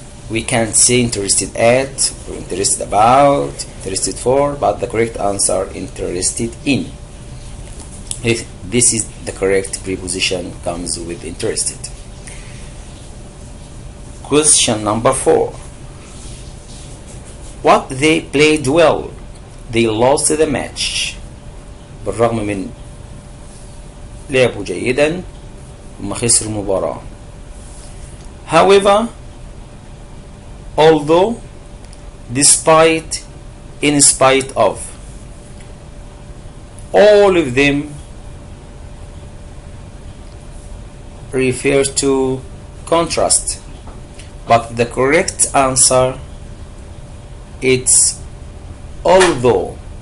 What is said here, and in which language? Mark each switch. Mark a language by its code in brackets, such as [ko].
[en] We can't say interested at, or interested about, interested for, but the correct answer, interested in. If this is the correct preposition, comes with interested. Question number 4. What they played well, they lost the match. [ar] بالرغم من لعبوا جيدا هم خسروا المباراة. [en] However, although, despite, in spite of, all of them refer to contrast, but the correct answer it's although.